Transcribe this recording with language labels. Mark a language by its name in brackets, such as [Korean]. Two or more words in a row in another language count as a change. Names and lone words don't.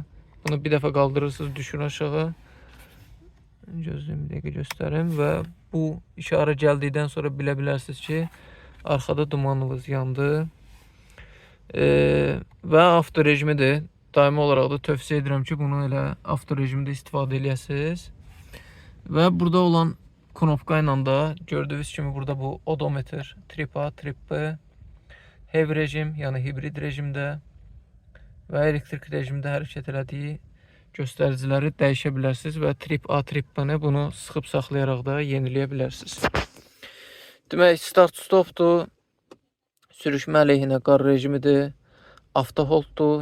[Azerbaijani] Bunu bir dəfə qaldırırsınız, düşür aşağı. Gözlüyüm bir dəqiqə göstərim və bu işarə gəldikdən sonra bilə bilərsiniz ki, arxada dumanınız yandı. Və avto rejimidir. Daimi olaraq da tövsiyə edirəm ki, bunu elə avto rejimdə istifadə eləyəsiniz. Və burada olan knopka ilə də gördüyünüz kimi burada bu odometr, trip A, trip B, heavy rejim, yəni hibrid rejimdə və elektrik rejimdə hərəkət elədiyi göstəriciləri dəyişə bilərsiniz və trip A, trip B-ni bunu sıxıb saxlayaraq da yeniləyə bilərsiniz. Demək, start stopdur, sürüşmə əleyhinə qar rejimidir, avtoholddur.